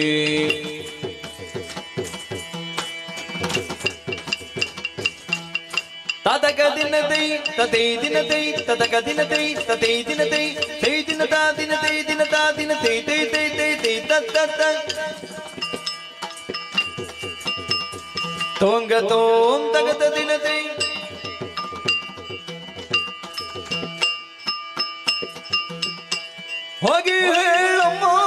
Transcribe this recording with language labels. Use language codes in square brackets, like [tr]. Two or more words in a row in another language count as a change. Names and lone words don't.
[kn] ತಾತಕ ದಿನತೈ ತತೈ ದಿನತೈ ತತಕ ದಿನತೈ ತತೈ ದಿನತೈ ತೈ ದಿನತಾ ದಿನತೈ ದಿನತಾ ದಿನತೈ ತೈ ತೈ ತೈ ತೈ ತತ್ ತತ್ ತೋಂಗ ತೋಂ ತಗತ ದಿನತೈ ಹೋಗಿ ಹೇಳಮ್ಮ